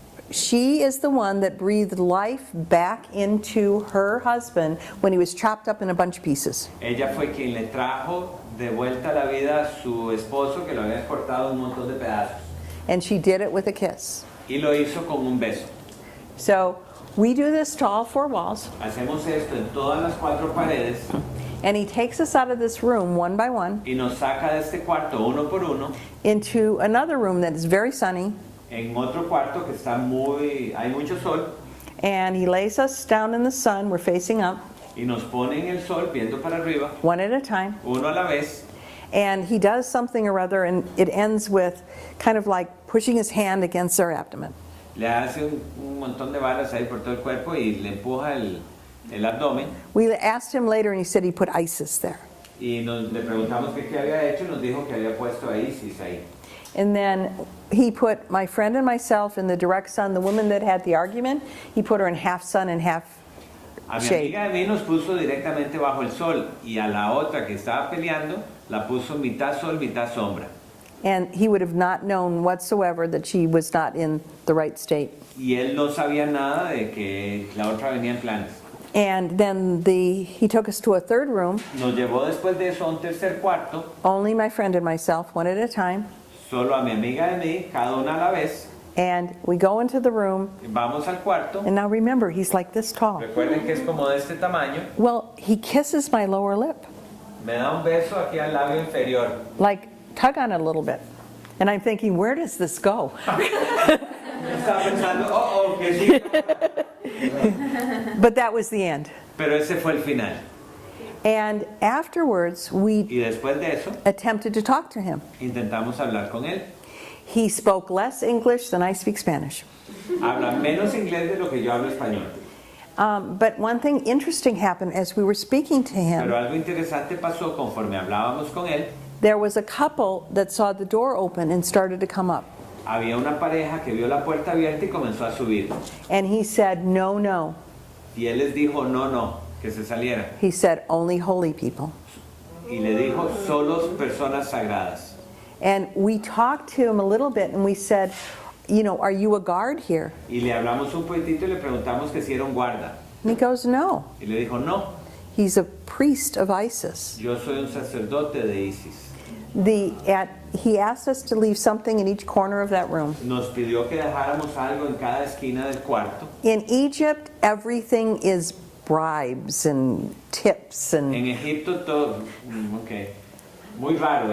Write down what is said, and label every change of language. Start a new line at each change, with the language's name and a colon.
English: she is the one that breathed life back into her husband when he was chopped up in a bunch of pieces.
Spanish: ella fue quien le trajo de vuelta a la vida a su esposo que lo había cortado un montón de pedazos.
English: And she did it with a kiss.
Spanish: Y lo hizo con un beso.
English: So we do this to all four walls.
Spanish: Hacemos esto en todas las cuatro paredes
English: And he takes us out of this room one by one
Spanish: y nos saca de este cuarto uno por uno
English: into another room that is very sunny.
Spanish: en otro cuarto que está hay mucho sol
English: And he lays us down in the sun. We're facing up,
Spanish: y nos pone en el sol viendo para arriba,
English: one at a time.
Spanish: uno a la vez.
English: And he does something or other, and it ends with kind of like pushing his hand against our abdomen.
Spanish: Le hace un montón de balas ahí por todo el cuerpo y le empuja el abdomen.
English: We asked him later, and he said he put Isis there.
Spanish: Y le preguntamos qué había hecho y nos dijo que había puesto a Isis ahí.
English: And then he put my friend and myself in the direct sun. The woman that had the argument, he put her in half sun and half
Spanish: A mi
English: shade.
Spanish: amiga de mí nos puso directamente bajo el sol y a la otra que estaba peleando la puso mitad sol, mitad sombra.
English: And he would have not known whatsoever that she was not in the right state.
Spanish: Y él no sabía nada de que la otra venía en planes.
English: And then he took us to a third room,
Spanish: Nos llevó después de eso a un tercer cuarto,
English: only my friend and myself, one at a time.
Spanish: solo a mi amiga de mí, cada una a la vez.
English: And we go into the room,
Spanish: Vamos al cuarto.
English: and now remember, he's like this tall.
Spanish: Recuerden que es como de este tamaño.
English: Well, he kisses my lower lip,
Spanish: Me da un beso aquí al labio inferior.
English: like tug on it a little bit. And I'm thinking, where does this go?
Spanish: Estaba pensando, que sí.
English: But that was the end.
Spanish: Pero ese fue el final.
English: And afterwards, we
Spanish: Y después de eso,
English: attempted to talk to him.
Spanish: intentamos hablar con él.
English: He spoke less English than I speak Spanish.
Spanish: Habla menos inglés de lo que yo hablo español.
English: But one thing interesting happened as we were speaking to him.
Spanish: Pero algo interesante pasó conforme hablábamos con él.
English: There was a couple that saw the door open and started to come up.
Spanish: Había una pareja que vio la puerta abierta y comenzó a subir.
English: And he said, no, no.
Spanish: Y él les dijo, no, no, que se salieran.
English: He said, only holy people.
Spanish: Y le dijo, solo personas sagradas.
English: And we talked to him a little bit and we said, you know, are you a guard here?
Spanish: Y le hablamos un poquitito y le preguntamos que si era un guarda.
English: And he goes, no.
Spanish: Y le dijo, no,
English: He's a priest of Isis.
Spanish: yo soy un sacerdote de Isis.
English: He asked us to leave something in each corner of that room.
Spanish: Nos pidió que dejáramos algo en cada esquina del cuarto.
English: In Egypt, everything is bribes and tips and
Spanish: En Egipto todo, okay, muy raro.